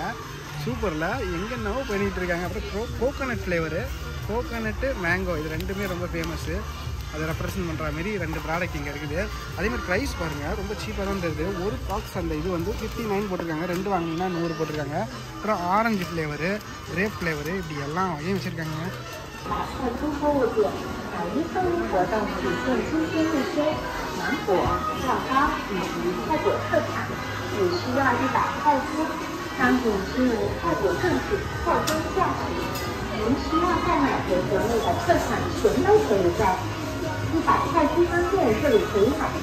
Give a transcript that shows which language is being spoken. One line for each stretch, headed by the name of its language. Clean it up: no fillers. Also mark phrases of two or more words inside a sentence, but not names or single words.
Tamil: சூப்பரில் எங்கென்னவோ பண்ணிகிட்டு இருக்காங்க. அப்புறம்
English: coconut flavour, coconut mango,
Tamil: இது ரெண்டுமே ரொம்ப ஃபேமஸ்ஸு. அதை ரெப்ரசன்ட் பண்ணுற மாரி 2 ப்ராடக்ட் இங்கே இருக்குது. அதேமாதிரி ப்ரைஸ் பாருங்கள், ரொம்ப சீப்பாக தான் தருது. ஒரு பாக்ஸ் அந்த இது வந்து 59 போட்டிருக்காங்க, 2 வாங்கினீங்கன்னா 100 போட்டிருக்காங்க. அப்புறம்
English: orange flavour, grape flavour,
Tamil: இப்படி எல்லாம் வகையும் வச்சுருக்காங்க.
Chinese: 您需要再买别国内的特产，全都可以在100泰西商店这里可以买到。